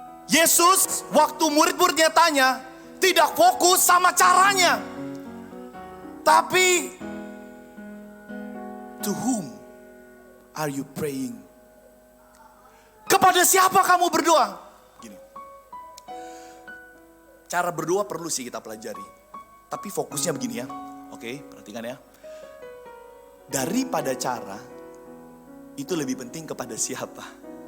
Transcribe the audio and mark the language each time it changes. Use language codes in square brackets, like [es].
[id] Yesus waktu murid-muridnya tanya, tidak fokus sama caranya. Tapi, [en] to whom are you praying? [id] Kepada siapa kamu berdoa? Gini. Cara berdoa perlu sih kita pelajari. Tapi fokusnya begini ya. Oke, perhatikan ya. Daripada cara, itu lebih penting kepada siapa.